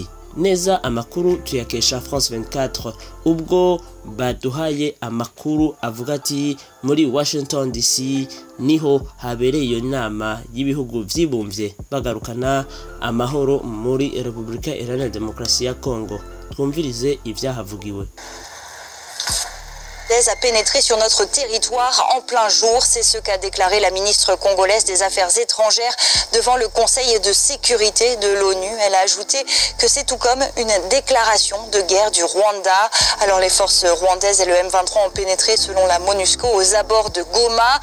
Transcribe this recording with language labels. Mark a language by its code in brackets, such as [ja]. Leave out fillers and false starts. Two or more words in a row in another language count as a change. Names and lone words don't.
[rn] Neza amakuru tuyakesha France 24, ubwo baduhaye amakuru avuga ati muri Washington DC niho habereye iyo nama y'ibihugu vyibumvye bagarukana amahoro muri Republika Iharanira Demokarasi ya Congo. Twumvirize ivyahavugiwe. [fr] A pénétrer sur notre territoire en plein jour. C'est ce qu'a déclaré la ministre congolaise des Affaires étrangères devant le Conseil de sécurité de l'ONU. Elle a ajouté que c'est tout comme une déclaration de guerre du Rwanda. Alors les forces rwandaises et le M23 ont pénétré selon la MONUSCO aux abords de Goma.